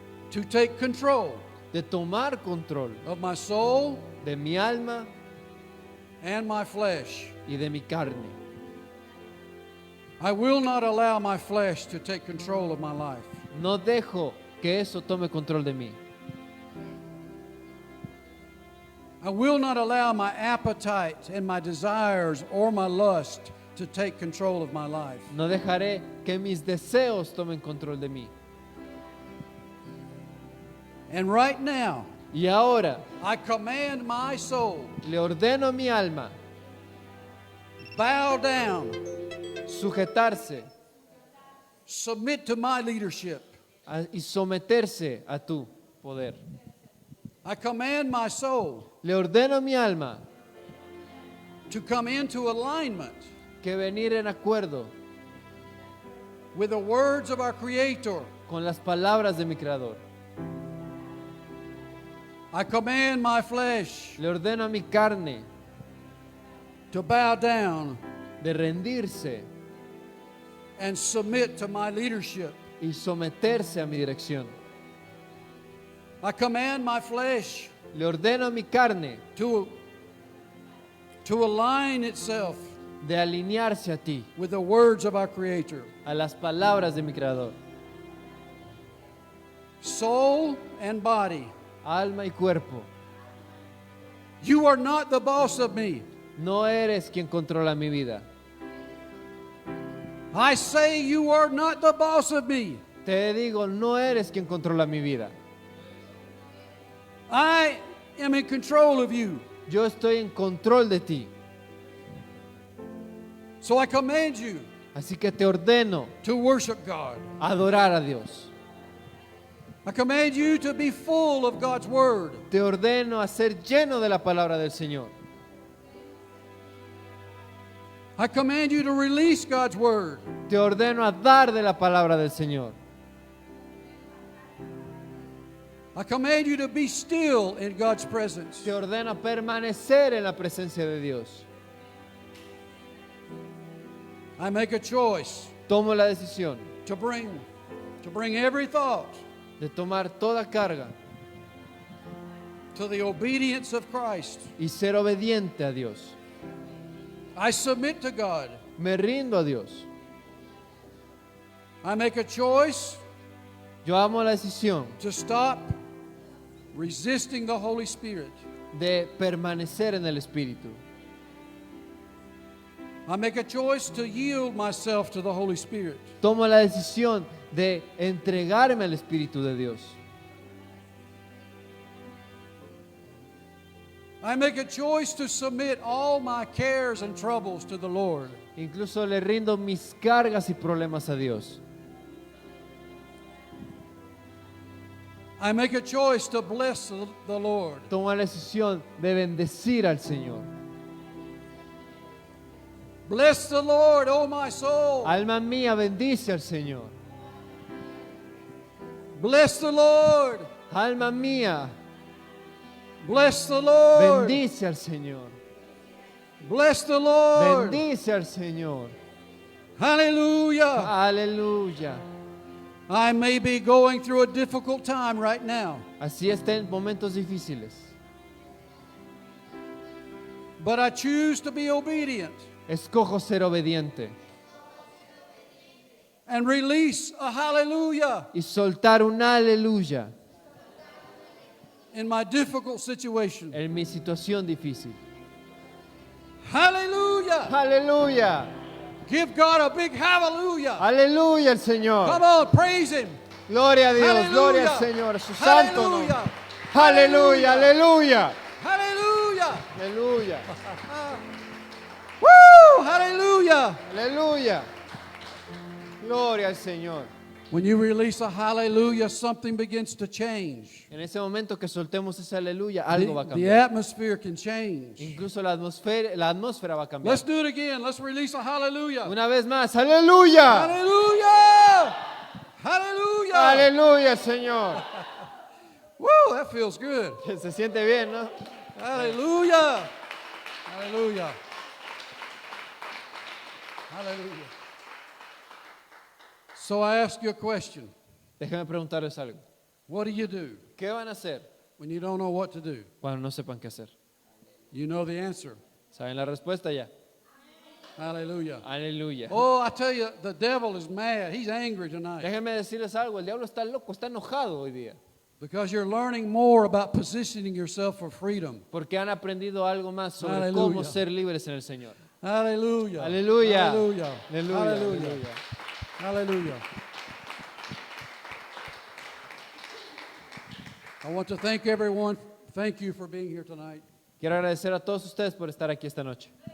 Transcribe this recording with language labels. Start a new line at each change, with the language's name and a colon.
English: to take control
Spanish: de tomar control
English: of my soul
Spanish: de mi alma
English: and my flesh.
Spanish: y de mi carne.
English: I will not allow my flesh to take control of my life.
Spanish: No dejo que eso tome control de mí.
English: I will not allow my appetite and my desires or my lust to take control of my life.
Spanish: No dejaré que mis deseos tomen control de mí.
English: And right now,
Spanish: Y ahora
English: I command my soul,
Spanish: le ordeno a mi alma
English: bow down,
Spanish: sujetarse
English: submit to my leadership.
Spanish: y someterse a tu poder.
English: I command my soul
Spanish: Le ordeno a mi alma
English: to come into alignment
Spanish: que venir en acuerdo
English: with the words of our Creator.
Spanish: con las palabras de mi Creador.
English: I command my flesh
Spanish: Le ordeno a mi carne
English: to bow down
Spanish: de rendirse
English: and submit to my leadership.
Spanish: y someterse a mi dirección.
English: I command my flesh
Spanish: Le ordeno a mi carne
English: to align itself
Spanish: de alinearse a ti,
English: with the words of our Creator.
Spanish: a las palabras de mi Creador.
English: Soul and body,
Spanish: Alma y cuerpo.
English: you are not the boss of me.
Spanish: No eres quien controla mi vida.
English: I say you are not the boss of me.
Spanish: Te digo, no eres quien controla mi vida.
English: I am in control of you.
Spanish: Yo estoy en control de ti.
English: So I command you
Spanish: Así que te ordeno
English: to worship God.
Spanish: adorar a Dios.
English: I command you to be full of God's Word.
Spanish: Te ordeno a ser lleno de la palabra del Señor.
English: I command you to release God's Word.
Spanish: Te ordeno a dar de la palabra del Señor.
English: I command you to be still in God's presence.
Spanish: Te ordeno a permanecer en la presencia de Dios.
English: I make a choice
Spanish: Tomo la decisión
English: to bring every thought
Spanish: de tomar toda carga
English: to the obedience of Christ.
Spanish: y ser obediente a Dios.
English: I submit to God.
Spanish: Me rindo a Dios.
English: I make a choice
Spanish: Yo amo la decisión
English: to stop resisting the Holy Spirit.
Spanish: de permanecer en el Espíritu.
English: I make a choice to yield myself to the Holy Spirit.
Spanish: Tomo la decisión de entregarme al Espíritu de Dios.
English: I make a choice to submit all my cares and troubles to the Lord.
Spanish: Incluso le rindo mis cargas y problemas a Dios.
English: I make a choice to bless the Lord.
Spanish: Tomo la decisión de bendecir al Señor.
English: Bless the Lord, O my soul.
Spanish: Alma mía, bendice al Señor.
English: Bless the Lord.
Spanish: Alma mía,
English: Bless the Lord.
Spanish: bendice al Señor.
English: Bless the Lord.
Spanish: Bendice al Señor.
English: Hallelujah.
Spanish: Aleluya.
English: I may be going through a difficult time right now,
Spanish: Así está en momentos difíciles.
English: but I choose to be obedient
Spanish: Escojo ser obediente
English: and release a hallelujah
Spanish: y soltar un aleluya
English: in my difficult situation.
Spanish: en mi situación difícil.
English: Hallelujah.
Spanish: Aleluya.
English: Give God a big hallelujah.
Spanish: Aleluya al Señor.
English: Come on, praise Him.
Spanish: Gloria a Dios,
English: Hallelujah.
Spanish: gloria al Señor, a su santo nombre.
English: Hallelujah.
Spanish: Aleluya, aleluya.
English: Hallelujah.
Spanish: Aleluya.
English: Woo! Hallelujah.
Spanish: Aleluya. Gloria al Señor.
English: When you release a hallelujah, something begins to change.
Spanish: En ese momento que soltemos ese aleluya, algo va a
English: The
Spanish: cambiar.
English: atmosphere can change.
Spanish: Incluso la atmósfera va a cambiar.
English: Let's do it again. Let's release a hallelujah.
Spanish: Una vez más, aleluya.
English: Hallelujah. Hallelujah.
Spanish: Aleluya, Señor.
English: Woo, that feels good.
Spanish: Se siente bien, ¿no?
English: Hallelujah. Hallelujah. Hallelujah. So I ask you a question.
Spanish: Déjenme preguntarles algo.
English: What do you do
Spanish: ¿Qué van a hacer
English: when you don't know what to do?
Spanish: cuando no sepan qué hacer?
English: You know the answer.
Spanish: ¿Saben la respuesta ya?
English: Hallelujah.
Spanish: Aleluya.
English: Oh, I tell you, the devil is mad. He's angry tonight
Spanish: Déjenme decirles algo, el diablo está loco, está enojado hoy día.
English: because you're learning more about positioning yourself for freedom.
Spanish: Porque han aprendido algo más sobre Aleluya. cómo ser libres en el Señor.
English: Hallelujah.
Spanish: Aleluya.
English: Hallelujah.
Spanish: Aleluya.
English: Hallelujah.
Spanish: Aleluya.
English: Hallelujah. I want to thank everyone. Thank you for being here tonight.
Spanish: Quiero agradecer a todos ustedes por estar aquí esta noche.